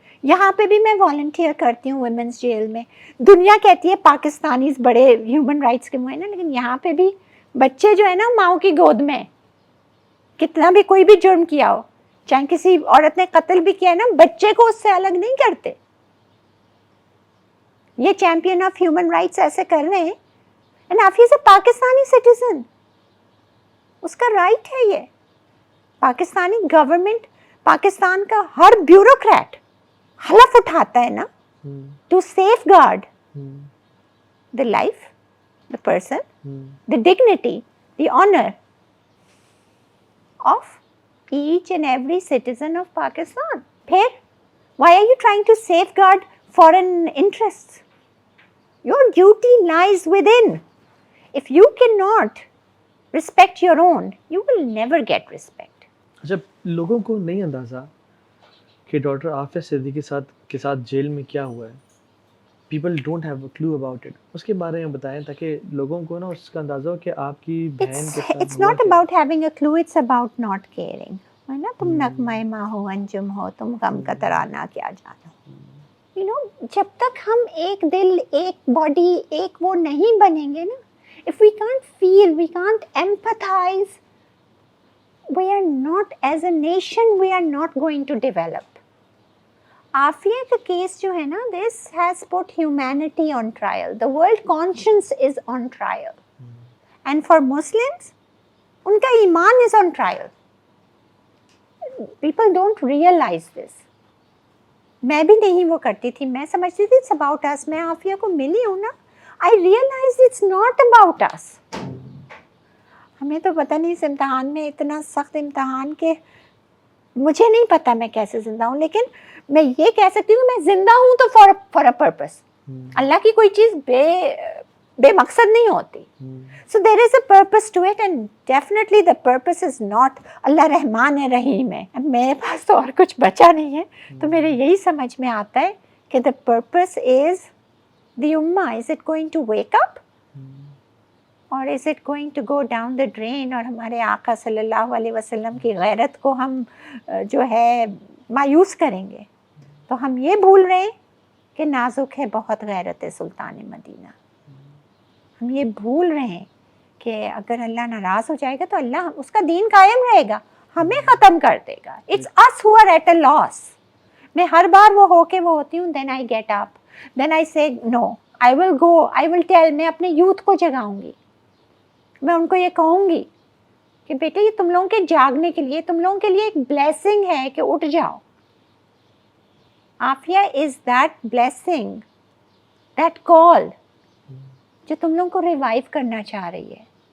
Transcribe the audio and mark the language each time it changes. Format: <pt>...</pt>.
<ur>یہاں پہ بھی میں والنٹیئر کرتی ہوں ویمنس جیل میں. دنیا کہتی ہے پاکستانیز بڑے ہیومن رائٹس کے معین ہیں, لیکن یہاں پہ بھی بچے جو ہے نا ماؤں کی گود میں, کتنا بھی کوئی بھی جرم کیا ہو, چاہے کسی عورت نے قتل بھی کیا ہے نا, بچے کو اس سے الگ نہیں کرتے. یہ</ur> <en>champion of human rights</en> <ur>ایسے کر رہے ہیں.</ur> <en>and Aafia is a Pakistani citizen,</en> <ur>اس کا رائٹ ہے یہ. پاکستانی گورنمنٹ, پاکستان کا ہر بیوروکریٹ حلف اٹھاتا ہے نا</ur> <en>To safeguard the life, the person, the dignity, the honor of each and every citizen of Pakistan. Pher, why are you trying to safeguard foreign interests? Your duty lies within. If you cannot respect your own, you will never get respect.</en> <ur>جب لوگوں کو نہیں اندازہ کہ doctor Aafia Siddiqui کے ساتھ jail میں کیا ہوا ہے,</ur> <en>people don't have a clue about it,</en> <ur>اس کے بارے میں بتائیں تاکہ لوگوں کو نا اس کا اندازہ ہو کہ آپ کی بہن کے ساتھ</ur> <en>It's not about having a clue, it's about not caring.</en> <ur>ہے نا, تم نغمہ ماں ہو انجم ہو, تم غم کا ترانہ کیا جانو.</ur> <en>You know,</en> <ur>جب تک ہم ایک دل, ایک باڈی, ایک وہ نہیں بنیں گے نا,</ur> <en>if we can't feel, we can't empathize, we are not, as a nation, we are not going to develop.</en> <ur>Aafia کا کیس جو ہے نا,</ur> <en>this has put humanity on trial. The world conscience is on trial. And for Muslims,</en> <ur>ان کا ایمان</ur> <en>is on trial. People don't realize this.</en> <ur>میں بھی نہیں وہ کرتی تھی, میں سمجھتی تھی</ur> <en>it's about us.</en> <ur>میں عافیہ کو ملی ہوں نا,</ur> <en>I realized it's not about us.</en> <ur>ہمیں تو پتہ نہیں اس امتحان میں, اتنا سخت امتحان کہ مجھے نہیں پتا میں کیسے زندہ ہوں, لیکن میں یہ کہہ سکتی ہوں میں زندہ ہوں تو</ur> <en>For a purpose.</en> <ur>اللہ کی کوئی چیز بے مقصد نہیں ہوتی.</ur> <en>So there is a purpose to it, and definitely the purpose is not اللہ رحمان رحیم ہے.</en> <ur>اب میرے پاس تو اور کچھ بچا نہیں ہے, تو میرے یہی سمجھ میں آتا ہے کہ</ur> <en>The purpose is the امہ. Is it going to wake up</en> <ur>اور</ur> <en>is it going to go down the drain,</en> <ur>اور ہمارے آقا صلی اللہ علیہ وسلم کی غیرت کو ہم جو ہے مایوس کریں گے. تو ہم یہ بھول رہے ہیں کہ نازک ہے بہت غیرت سلطان مدینہ. ہم یہ بھول رہے ہیں کہ اگر اللہ ناراض ہو جائے گا تو اللہ اس کا دین قائم رہے گا, ہمیں ختم کر دے گا.</ur> <en>It's us who are at a loss.</en> <ur>میں ہر بار وہ ہو کے وہ ہوتی ہوں,</ur> <en>then I get up, then I say no, I will go, I will tell.</en> <ur>میں اپنے یوتھ کو جگاؤں گی, میں ان کو یہ کہوں گی کہ بیٹے یہ تم لوگوں کے جاگنے کے لیے, تم لوگوں کے لیے ایک بلیسنگ ہے کہ اٹھ جاؤ. Aafia</ur> <en>is that blessing, that call</en> <ur>جو تم لوگوں کو ریوائیو کرنا چاہ رہی ہے.</ur>